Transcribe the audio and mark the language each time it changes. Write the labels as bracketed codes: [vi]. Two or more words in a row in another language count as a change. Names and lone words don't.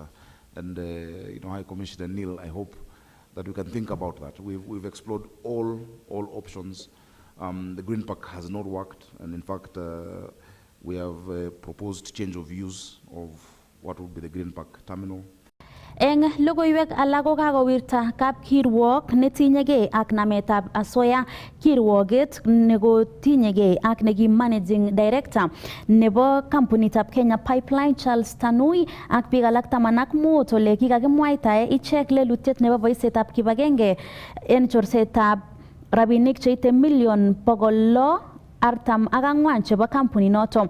[en] And High Commissioner Neil, I hope that we can think about that. We've explored all options. The Green Park has not worked, and in fact, we have proposed change of use of what would be the Green Park terminal. [kln] Eng logoiwek alak ko kakowirta kapkirwok netinyegei ak nametab asoya kirwoget nekotinyegei ak neki [en] managing director [kln] nebo kampunitab Kenya Pipeline Charles Tanui ak biik alak 15 ole kikakimwaitae ichek lelutiet nebo boisietab kibagenge en chorsetab rabinik cheite million 644 chebo kampuni noto.